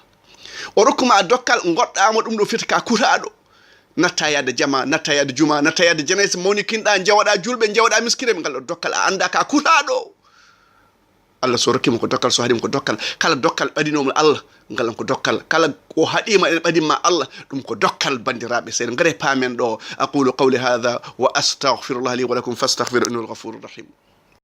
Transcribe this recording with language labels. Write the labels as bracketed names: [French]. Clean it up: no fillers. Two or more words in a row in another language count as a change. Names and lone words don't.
[Fula] o rokkuma dokkal goɗɗama ɗum ɗo fiyta ka kutaɗo, natta yadde jama, natta yadde juma, natta yadde janaysa mawni kinɗa, jewaɗa julɓe, jewaɗa miskineɓe, ngal ɗo dokkal a anda ka kutaɗo. Allah so rokkima ko dokkal, so haɗima ko dokkal, kala dokkal ɓadinomo Allah ngalam ko dokkal, kala o haɗima ene ɓadinma Allah ɗum ko dokkal. bandiraɓe seeɗa gaare paamen ɗo. [Arabic] أقول قولي هذا وأستغفر الله لي ولكم فاستغفروا إنه الغفور الرحيم.